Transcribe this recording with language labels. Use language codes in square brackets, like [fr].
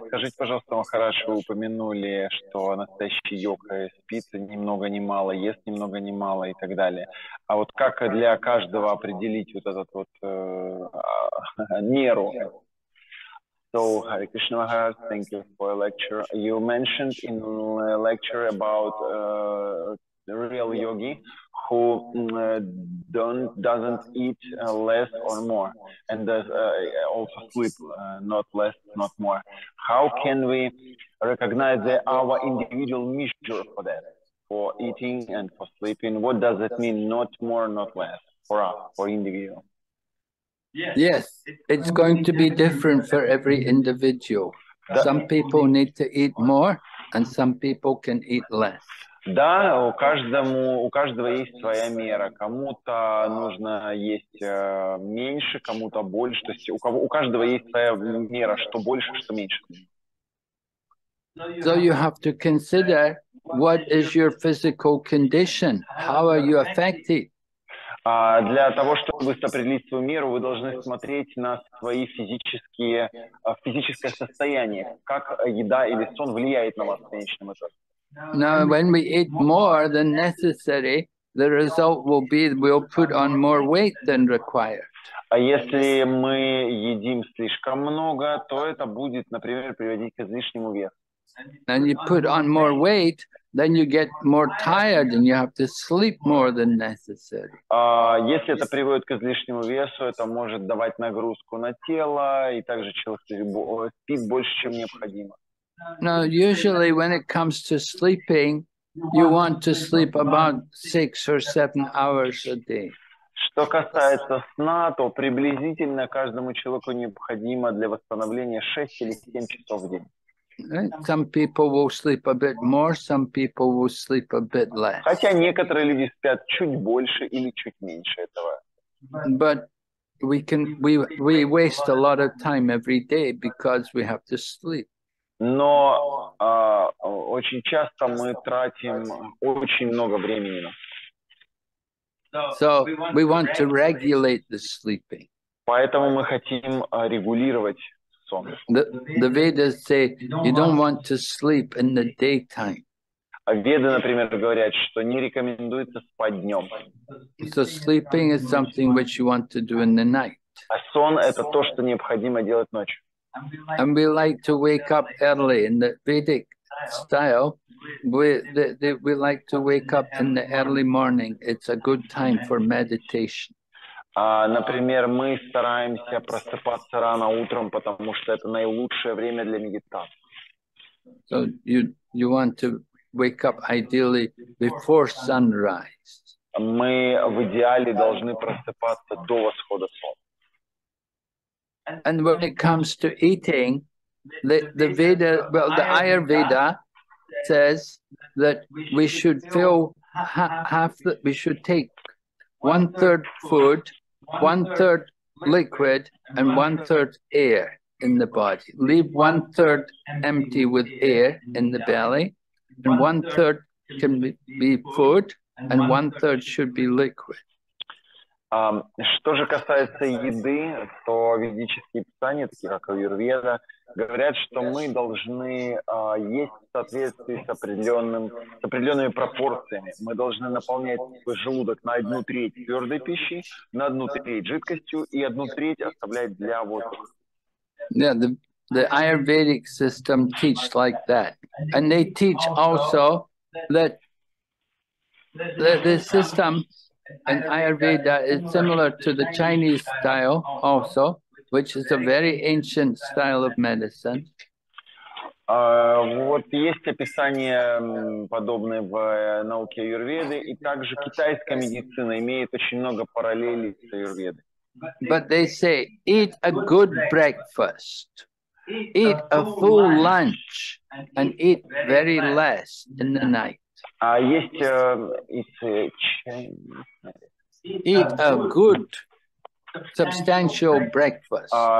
[ru] Скажите, пожалуйста, Махарадж, вы упомянули, что настоящий йога спит ни много ни мало, ест ни много ни мало и так далее. А вот как для каждого определить вот этот вот меру? [en] So, Hare Krishna Maharaj, thank you for a lecture. You mentioned in a lecture about the real yogi who doesn't eat less or more, and does also sleep not less, not more. How can we recognize our individual measure for that, for eating and for sleeping? What does it mean, not more, not less, for us, for individual? Yes, it's going to be different for every individual. Some people need to eat more and some people can eat less. [ru] Да, у каждого есть своя мера. Кому-то нужно есть меньше, кому-то больше. То есть у каждого есть своя мера, что больше, что меньше. [en] So you have to consider what is your physical condition. How are you affected? [ru] Для того, чтобы определить свою меру, вы должны смотреть на свои физическое состояние, как еда или сон влияет на вас в конечном итоге. [en] Now, when we eat more than necessary, the result will be we'll put on more weight than required. [ru] А если мы едим слишком много, то это будет, например, приводить к излишнему весу. [en] And you put on more weight, then you get more tired and you have to sleep more than necessary. [ru] Если это приводит к излишнему весу, это может давать нагрузку на тело, и также человек спит больше, чем необходимо. [en] Now, usually when it comes to sleeping, you want to sleep about 6 or 7 hours a day. [ru] Что касается сна, то приблизительно каждому человеку необходимо для восстановления 6 или 7 часов в день. [en] Some people will sleep a bit more, some people will sleep a bit less. [ru] Хотя некоторые люди спят чуть больше или чуть меньше этого. [en] But we waste a lot of time every day because we have to sleep. [ru] Но очень часто мы тратим очень много времени. [en] So we want to regulate the sleeping. [ru] Поэтому мы хотим регулировать сон. [en] The Vedas say you don't want to sleep in the daytime. [ru] Веды, например, говорят, что не рекомендуется спать днем. [en] So sleeping is something which you want to do in the night. [ru] А сон – это то, что необходимо делать ночью. [en] And we like to wake up early. In the Vedic style, we like to wake up in the early morning. It's a good time for meditation. [ru] Например, мы стараемся просыпаться рано утром, потому что это наилучшее время для медитации. [en] So you want to wake up ideally before sunrise. [ru] Мы в идеале должны просыпаться до восхода солнца. [en] And when it comes to eating, the Veda, well, the Ayurveda says that we should fill we should take 1/3 food, 1/3 liquid, and 1/3 air in the body. Leave 1/3 empty with air in the belly, and 1/3 can be food, and 1/3 should be liquid. [ru] Что же касается еды, то ведические писания, такие как Аюрведа, говорят, что мы должны есть в соответствии с определенными пропорциями. Мы должны наполнять свой желудок на 1/3 твердой пищей, на 1/3 жидкостью и 1/3 оставлять для воздуха. [en] Yeah, the Ayurvedic system teach like that, and they teach also that the system in Ayurveda is similar to the Chinese style also, which is a very ancient style of medicine. [ru] Вот есть описание подобное в науке аюрведы, и также китайская медицина имеет очень много параллелей с аюрведой. [en] But they say, eat a good breakfast, eat a full lunch, and eat very less in the night. [ru] Есть [en] eat a good, substantial breakfast.